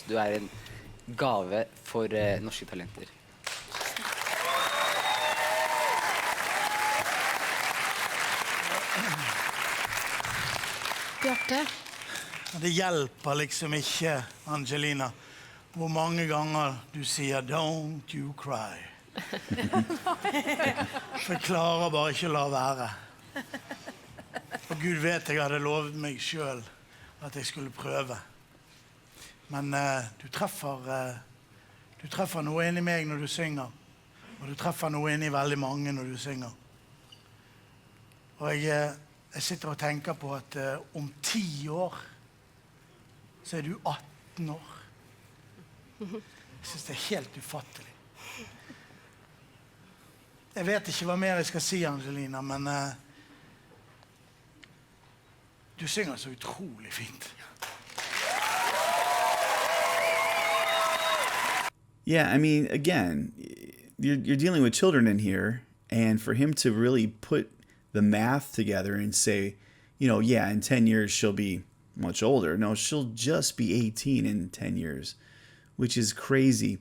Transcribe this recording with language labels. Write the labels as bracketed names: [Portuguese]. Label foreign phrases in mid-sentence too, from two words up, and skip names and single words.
[Norwegian] Du en gave for norske talenter. Bjarte? Det hjelper liksom ikke, Angelina, hvor mange ganger du sier [English] «Don't you cry». [Norwegian] For jeg klarer bare ikke å la være. Og Gud vet jeg hadde lovet meg selv at jeg skulle prøve. Men du treffer noe inn i meg når du synger. Og du treffer noe inn i veldig mange når du synger. Og jeg sitter og tenker på at om 10 år så du 18 år. Jeg synes det helt ufattelig. Jeg vet ikke hva mer jeg skal si, Angelina, men du synger så utrolig fint. [English] Yeah, I mean, again, you're dealing with children in here, and for him to really put the math together and say, you know, yeah, in 10 years she'll be much older. No, she'll just be 18 in 10 years, which is crazy.